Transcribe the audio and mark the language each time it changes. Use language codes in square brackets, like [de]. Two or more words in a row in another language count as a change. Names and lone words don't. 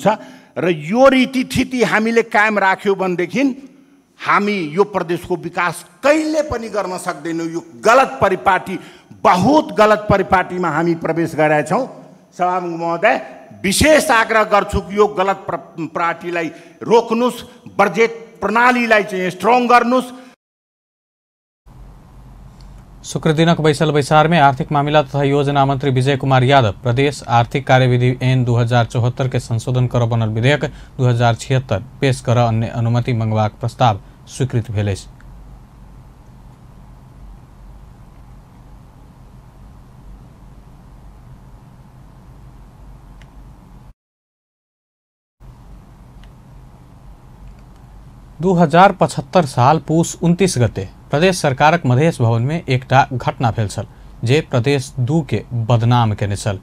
[ne] र यो रीतिथिति हामीले कायम राख्यो भनेदेखि हामी यो प्रदेशको विकास कहिले पनि गर्न सक्दैनौँ। यो गलत परिपाटी, बहुत गलत परिपाटीमा हामी प्रवेश गरेका छौँ। सभामुख महोदय, विशेष आग्रह गर्छु कि यो गलत पार्टीलाई रोक्नुस्, बजेट प्रणालीलाई चाहिँ स्ट्रङ गर्नुस्। [mai] शुक्र दिनक बैसल बैसार में आर्थिक मामला तथा योजना मंत्री विजय कुमार यादव प्रदेश आर्थिक कार्यविधि ऐन 2074 के संशोधन कर बनल विधेयक 2076 पेश कर अन्य अनुमति मंगवाक प्रस्ताव स्वीकृत भेल अछि। दू 2075 साल पूस 29 गते प्रदेश सरकारक मधेश भवन में एकटा घटना भेल छल जे प्रदेश 2 के बदनाम केने छल।